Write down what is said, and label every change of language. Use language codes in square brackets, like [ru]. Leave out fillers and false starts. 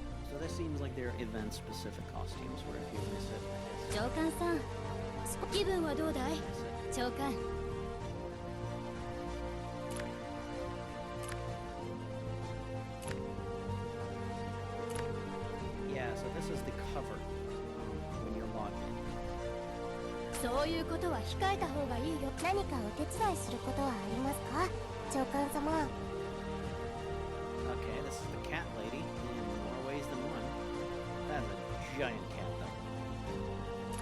[en] So this seems like they're event-specific costumes, where if you miss it, I guess. [ja] 長官さん、気分はどうだい、長官。 [en] Yeah, so this is the cover when you're logged in. [ja] そういうことは控えた方がいいよ。何かお手伝いすることはありますか、長官様。 [en] Okay, this is the cat lady in more ways than one. That's a giant cat, though.